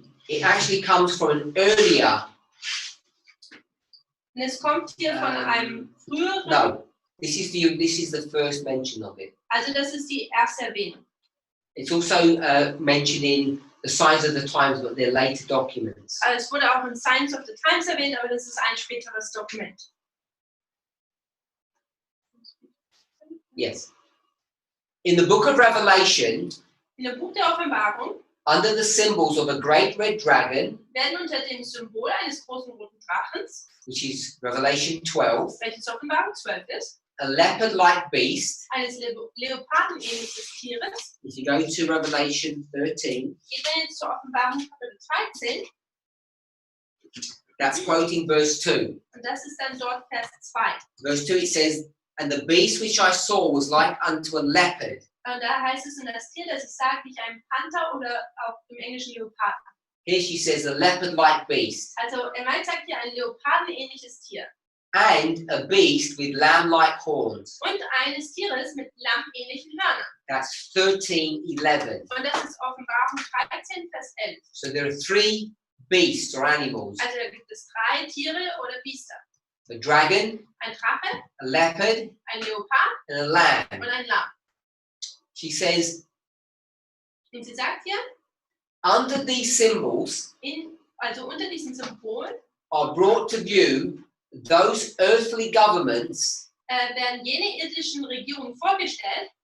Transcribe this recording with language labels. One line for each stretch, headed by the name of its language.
English: It actually comes from an earlier.
German: Und es kommt hier von einem früheren.
English: No, this is the first mention of it.
German: Also das ist die erste Erwähnung.
English: It's also mentioned in the Signs of the Times, but they're later documents.
German: Also es wurde auch in Signs of the Times erwähnt, aber das ist ein späteres Dokument.
English: Yes. In the book of Revelation,
German: In dem Buch der Offenbarung
English: under the symbols of a great red dragon,
German: werden unter dem Symbol eines großen roten Drachens,
English: which is Revelation 12,
German: welches Offenbarung 12 ist,
English: a leopard-like beast.
German: eines Leopardenähnliches Tieres.
English: If you go to Revelation 13,
German: Geht dann jetzt zur Offenbarung Kapitel 13
English: that's quoting verse 2.
German: und das ist dann dort Vers 2.
English: Verse 2, it says, and the beast which I saw was like unto a leopard.
German: Und da heißt es, und das Tier, das ich sage, nicht ein Panther oder auch im Englischen Leoparden.
English: Here she says a leopard-like beast.
German: Also er meint, sagt hier ein Leopardenähnliches Tier.
English: And a beast with lamb-like horns.
German: Und eines Tieres mit lammähnlichen Hörnern.
English: That's 13:11.
German: Und das ist Offenbarung 13, Vers 11.
English: So there are 3 beasts or animals.
German: Also da gibt es 3 Tiere oder Biester.
English: A dragon,
German: Ein Drache,
English: a leopard,
German: ein Leopard
English: and a lamb.
German: und ein Lamm.
English: She says,
German: Und sie sagt hier,
English: under these symbols
German: also unter diesem Symbol
English: are brought to view those earthly governments
German: werden jene irdischen Regierungen vorgestellt,